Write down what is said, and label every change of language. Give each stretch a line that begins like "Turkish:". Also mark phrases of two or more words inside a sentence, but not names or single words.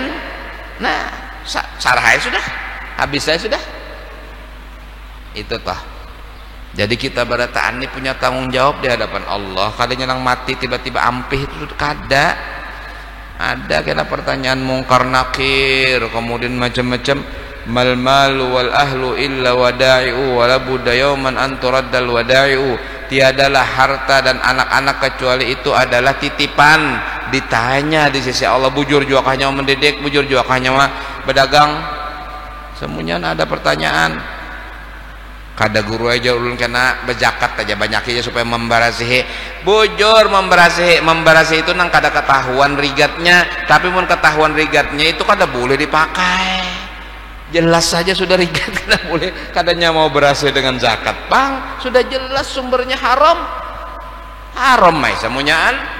Banjar: Nah, sarahai sudah. Habis saya sudah. Itu toh. Jadi kita barataan ini punya tanggung jawab di hadapan Allah. Kadang yang mati tiba-tiba ampih itu kada. Ada kena pertanyaan mungkar nakir, kemudian macam-macam.
Arabic: المال والأهل إلا ودائع ولا بد يوما أن ترد الودائع.
Indonesian: Tiadalah harta dan anak-anak kecuali itu adalah titipan.
Banjar: Ditanya di sisi Allah, bujur juga kanya mendidik, bujur juga kanya berdagang. Semuanya ada pertanyaan. Kada guru aja ulun kena bejakat aja banyak aja supaya membarasihi bujur membarasihi itu nang kada ketahuan rigatnya, tapi mun ketahuan rigatnya itu kada boleh dipakai, jelas saja sudah rigat kada boleh, kadanya mau berasih dengan zakat bang sudah jelas sumbernya haram mai semuanyaan.